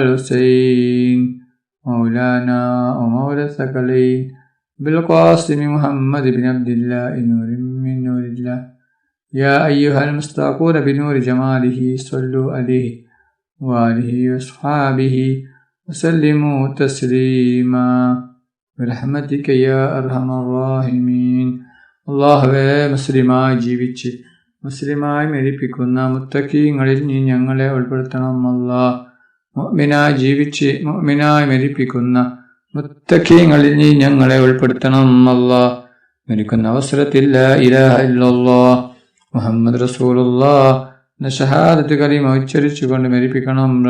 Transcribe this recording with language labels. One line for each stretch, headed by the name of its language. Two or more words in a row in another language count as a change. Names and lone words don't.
Arabic: والحسين مولانا ومولى الثقلين بالقاسم محمد بن عبد الله نور من نور الله يا أيها المستاقون بنور جماله صلوا عليه وآله وأصحابه وسلموا تسليما برحمتك يا أرحم الراحمين.
Malayalam: അല്ലാഹുവേ, മുസ്ലിമായി ജീവിച്ച് മുസ്ലിമായി മരിപ്പിക്കുന്ന മുത്തഖീങ്ങളിൽ നീ ഞങ്ങളെ ഉൾപ്പെടുത്തണം. അല്ലാഹ്, മുഅ്മിനായി ജീവിച്ച് മുഅ്മിനായി മരിപ്പിക്കുന്ന മുത്തഖീങ്ങളിൽ നീ ഞങ്ങളെ ഉൾപ്പെടുത്തണം. അല്ലാഹ്, മരിക്കുന്ന അവസരത്തിൽ
Arabic: لا إله إلا الله محمد رسول الله
Malayalam: എന്ന ഷഹാദത്ത് കലിമ ഉച്ചരിച്ചുകൊണ്ട് മരിപ്പിക്കണം.